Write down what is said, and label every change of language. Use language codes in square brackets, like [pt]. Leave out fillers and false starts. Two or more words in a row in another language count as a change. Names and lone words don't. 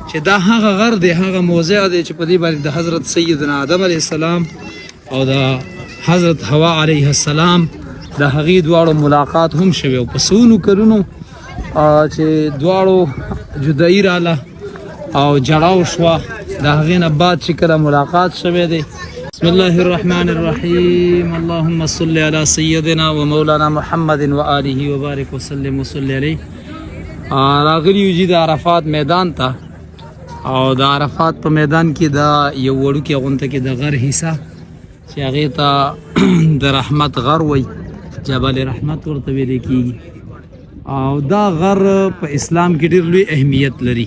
[ps] چې دا هغه غر دی، هغه موضع دی چې په دې باندې د حضرت سیدنا آدم علیه السلام او د حضرت حوا علیه السلام د هغې دواړو ملاقات هم شوی او په سونو کلونو چې دواړو جدایي راله او جړاو شوه، د هغې نه بعد چې کله ملاقات شوی دی. [ar] بسم الله الرحمن الرحیم. اللهم صل علی سیدنا و مولانا محمد و آله و بارک وسلم وصلی علیه. [ps] راغلی یو د عرفات میدان ته او د عرفات په میدان کې دا یو وړوکې غونته کې د غر حصه چې هغې ته د رحمت غر وی، جبل رحمت ورته ویلی کېږي. او دا غر په اسلام کې ډېر لوی اهمیت لري.